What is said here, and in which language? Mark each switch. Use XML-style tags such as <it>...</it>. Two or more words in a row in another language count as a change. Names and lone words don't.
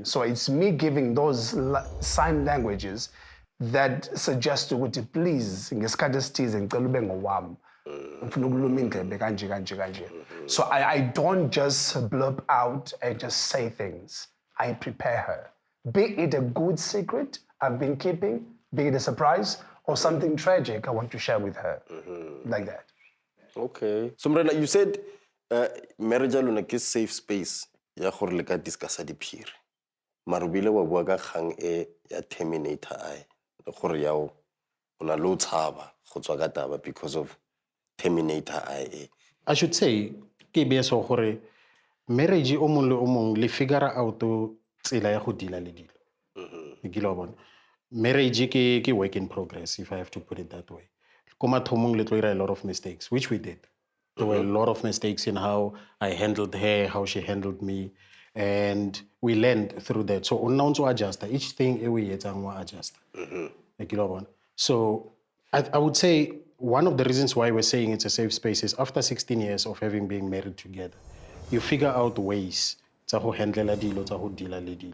<en>So it's me giving those sign languages that suggest to Guti, please, so I don't just blurb out and just say things. I prepare her. Be it a good secret I've been keeping, be it a surprise, or something tragic I want to share with her. Like that. Okay. So Mrena, you said marriage is a safe space.</en> <tn>ya gore le ka discussa diphiri. Marubile wa bua ka kgang e ya terminator ai. Le gore yao ona lo tshaba go tswa ka taba because of terminator ai.</tn> <en>I should say</en> <tn>ke be so gore marriage o mong le o mong le</tn> <en>figure out</en> <tn>tsela ya go deala le dilo. Ke lo bona.</tn> <en>Marriage ke work in progress, if I have to put it that way.</en> <tn>Koma thomong le tlo ira</tn> <en>a lot of mistakes, which we did. There were a lot of mistakes in how I handled her, how she handled me, and we learned through that. So on now to adjust each thing we adjust. So I would say one of the reasons why we're saying it's a safe space is after 16 years of having been married together, you figure out ways to handle a deal, to deal a deal.</en>